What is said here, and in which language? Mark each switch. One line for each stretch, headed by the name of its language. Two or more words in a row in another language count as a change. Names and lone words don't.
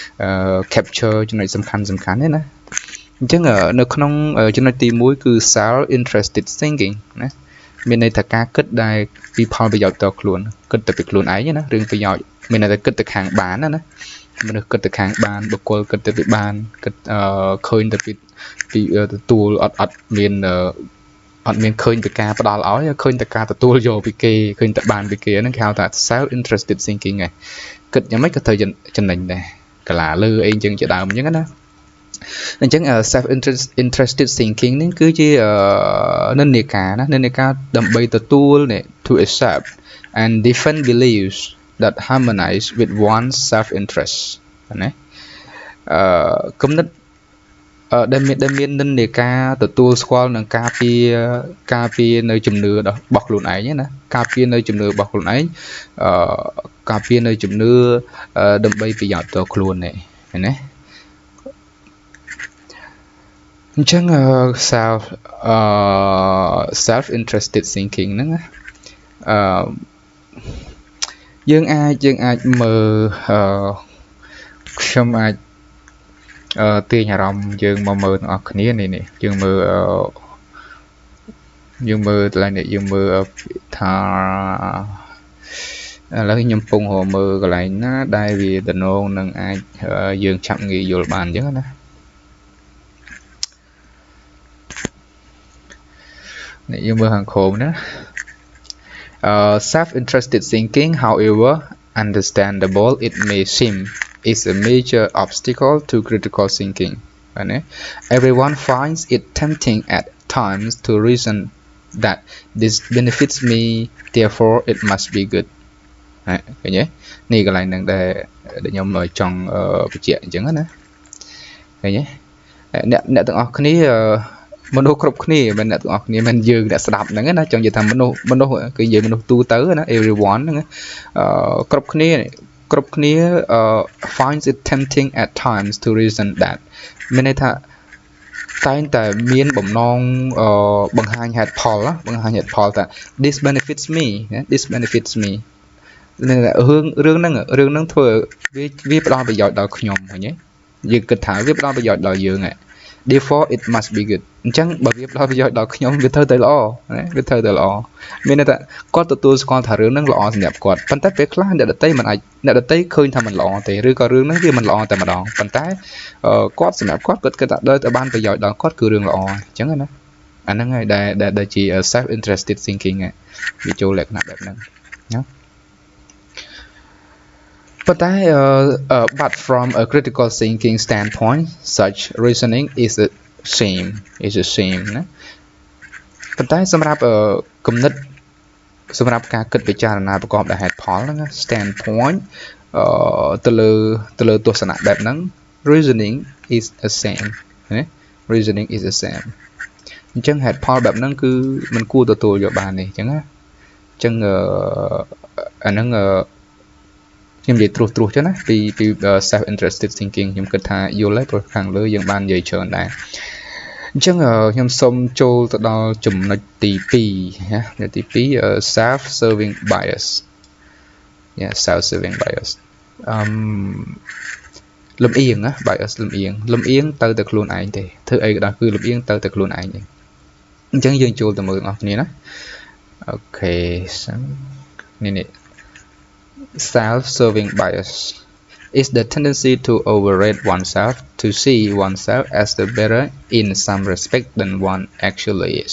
Khmer: capture ចំណុចសំខាន់ទេណាអញ្ចឹងនៅក្នុងចំណុចទី1គឺ
English: self interested thinking
Khmer: ណាមានន័យថាការគិតដែលពីផលប្រយោជន៍ផ្ទាល់ខ្លួនគិតតែពីខ្លួនឯងណារឿងប្រយោជន៍មានន័យថាគិតទៅ ខាងបានណាមនុស្សគិតទៅខាងបានបុគ្គលគិតទៅពីបានគិតឃើញទៅពីទទួលអត់មានឃើញពីការផ្ដាល់ឲ្យឃើញតែ ការទទួលយកពីគេឃើញតែបានពីគេហ្នឹងគេហៅថា
English: self interested thinking
Khmer: ហ៎គិតយ៉ាងម៉េចក៏ត្រូវចំណេញដែរកា ឡាលើអីចឹងជាដើមអញ្ចឹងណាអញ្ចឹង
English: self interested thinking
Khmer: នេះគឺជានិន្នាការ ណានិន្នាការដើម្បីទទួល
English: to accept and defend beliefs that harmonize with one's self interest
Khmer: ណាគំនិតដែលមាននិន្នាការទទួលស្គាល់នឹងការពារនៅជំនឿរបស់ខ្លួនឯងណាការពារនៅជំនឿរបស់ខ្លួនឯងការពារនៅជំនឿដើម្បីប្រយោជន៍ផ្ទាល់ខ្លួនណា អញ្ចឹង
English: self interested thinking
Khmer: ហ្នឹងយើងអាចមើលខ្ញុំអាចទាញអារម្មណ៍យើងមកមើលទាំងអស់គ្នានេះយើងមើល កន្លែងនេះយើងមើលថាឥឡូវខ្ញុំពងមើលកន្លែងណាដែលវាតំណងនឹងអាចយើងឆាប់ងាយយល់បានអញ្ចឹងណានេះយើងមើលខាងក្រោមណា
English: self-interested thinking, however understandable it may seem, is a major obstacle to critical thinking. Everyone finds it tempting at times to reason that this benefits me, therefore it must be good.
Khmer: ឃើញទេនេះកន្លែងហ្នឹងដែលខ្ញុំចង់បញ្ជាក់អញ្ចឹងណាឃើញទេអ្នកទាំងអស់គ្នា មនុស្សគ្រប់គ្នាមិនអ្នកទាំងអស់គ្នាមិនយើងអ្នកស្ដាប់ហ្នឹងណាចង់និយាយថាមនុស្សគឺនិយាយមនុស្សទូទៅណា everyone ហ្នឹងគ្រប់គ្នា
English: finds it tempting at times to reason that
Khmer: មានន័យថាតែតែមានបំណងបង្ហាញហេតុផលណាបង្ហាញហេតុផលថា
English: this benefits me this benefits me
Khmer: រឿងហ្នឹងធ្វើវាផ្ដល់ប្រយោជន៍ដល់ខ្ញុំឃើញទេយើងគិតថាវាផ្ដល់ប្រយោជន៍ដល់យើង
English: therefore it must be good
Khmer: អញ្ចឹងបើវាផ្ដល់ប្រយោជ ន៍ដល់ខ្ញុំវាត្រូវតែល្អណាវាត្រូវតែល្អមានន័យថាគាត់ទទួលស្គាល់ថារឿងហ្នឹងល្អសម្រាប់គាត់ប៉ុន្តែពេលខ្លះអ្នកដទៃមិនអាចអ្នកដទៃឃើញថាមិនល្អទេឬក៏រឿងហ្នឹងវាមិនល្អតែម្ដងប៉ុន្តែគាត់សម្រាប់គាត់គិតថាដល់តែបានប្រយោជន៍ដល់គាត់គឺរឿងល្អអញ្ចឹងណាអាហ្នឹងហើយដែលជា
English: self interested thinking
Khmer: វាចូលលក្ខណៈបែបហ្នឹងណា
English: But but from a critical thinking standpoint, such reasoning is a shame. Is a shame.
Khmer: ណាប៉ុន្តែសម្រាប់គំនិតសម្រាប់ការគិតពិចារណាប្រកបដោយហេតុផលហ្នឹង standpoint ទៅលើទស្សនៈបែបហ្នឹង
English: reasoning is a shame
Khmer: ណា
English: reasoning is a shame
Khmer: អញ្ចឹងហេតុផលបែបហ្នឹងគឺមិនគួរទទួលយកបានទេអញ្ចឹងណាអញ្ចឹងអាហ្នឹងខ្ញុំនិយាយត្រួសចឹងណាពី
English: self interested thinking
Khmer: ខ្ញុំគិតថាយល់ហើយព្រោះខាងលើយើងបាននិយាយច្រើនដែរអញ្ចឹងខ្ញុំសូមចូលទៅដល់ចំណុចទី2ណាទី2
English: self serving bias self serving bias
Khmer: លំអៀងណា bias លំអៀងទៅតែខ្លួនឯងទេធ្វើអីក៏ដោយគឺលំអៀងទៅតែខ្លួនឯងទេអញ្ចឹងយើងចូលទៅមើលបងប្អូនណាអូខេនេះ
English: Self-serving bias is the tendency to overrate oneself, to see oneself as the better in some respect than one actually is.